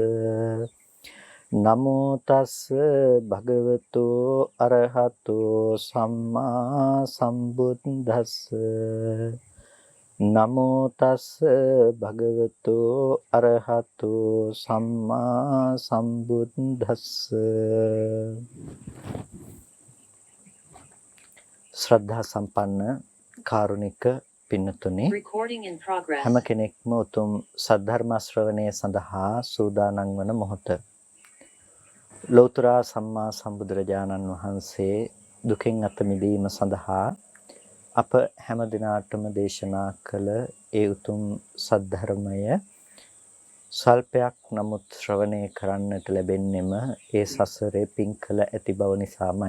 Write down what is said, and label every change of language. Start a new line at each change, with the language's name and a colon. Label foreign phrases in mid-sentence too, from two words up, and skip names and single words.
Pali: නමෝ තස් භගවතු අරහතෝ සම්මා සම්බුද්දස්ස. නමෝ තස් භගවතු අරහතෝ සම්මා සම්බුද්දස්ස.
Sinhala: ශ්‍රද්ධා සම්පන්න කාරුණික පින්නතුනි, හැම කෙනෙක්ම උතුම් සද්ධර්ම ශ්‍රවණය සඳහා සූදානම් වන මොහොත. ලෞතර සම්මා සම්බුදුරජාණන් වහන්සේ දුකින් අත මිදීම සඳහා අප හැම දිනාටම දේශනා කළ ඒ උතුම් සද්ධර්මය සල්පයක් නමුත් ශ්‍රවණය කරන්නට ලැබෙන්නෙම ඒ සසරේ පින් කළ ඇති බව නිසාමයි.